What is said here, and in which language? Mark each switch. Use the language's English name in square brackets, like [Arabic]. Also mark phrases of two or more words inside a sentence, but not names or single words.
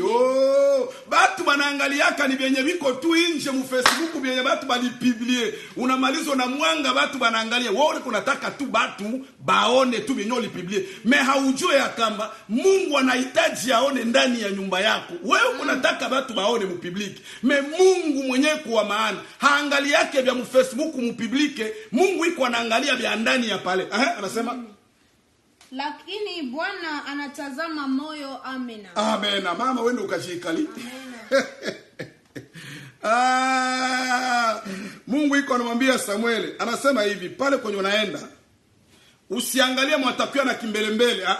[Swahili] Yo, batu banaangaliaka ni vyenye viko tu nje mu Facebook vyenye batu balipiblie. Unamalizo na mwanga batu banaangalia. Wewe unataka tu batu baone tu vyenye ulipiblie. Me haujue ya kama Mungu anahitaji aone ndani ya nyumba yako. Wewe unataka batu baone mu public. Me Mungu mwenyewe kwa maana haangaliake vya mu Facebook mu public. Mungu iko anaangalia vya ndani ya pale. Anasema lakini Bwana anatazama moyo. Amena. Amena. Mama wende ukashikali. Mungu iko anamwambia Samuel, anasema hivi pale kwenye unaenda, usiangalie mwatakuwa na kimbelembele.